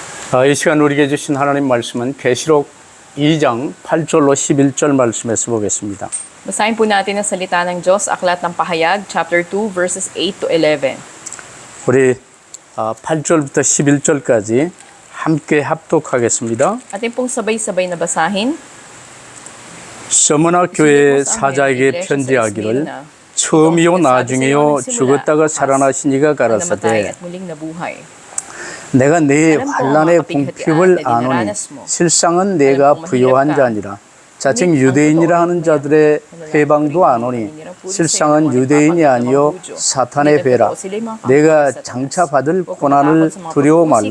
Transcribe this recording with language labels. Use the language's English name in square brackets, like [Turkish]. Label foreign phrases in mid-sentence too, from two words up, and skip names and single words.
[Korean] 이 시간 우리에게 주신 하나님 말씀은 계시록 2장 8절로 11절 말씀에서 보겠습니다. [Filipino] Basahin po natin ang salita ng Diyos, Aklat ng Pahayag, [English] chapter 2, verses 8 to 11. [Korean] 우리 8절부터 11절까지 함께 합독하겠습니다. [Filipino] Atin pong sabay-sabay na basahin. [Korean] 서머나 교회 사자에게 편지하기를 처음이요 나중에요 죽었다가 살아나신 이가 가라사대 [Filipino] at muling nabuhay. [Korean] 내가 네 환난의 궁핍을 아노니 실상은 내가 부요한 자니라. 자칭 유대인이라 하는 자들의 해방도 아노니 실상은 유대인이 아니요 사탄의 배라. 내가 장차 받을 고난을 두려워 말라.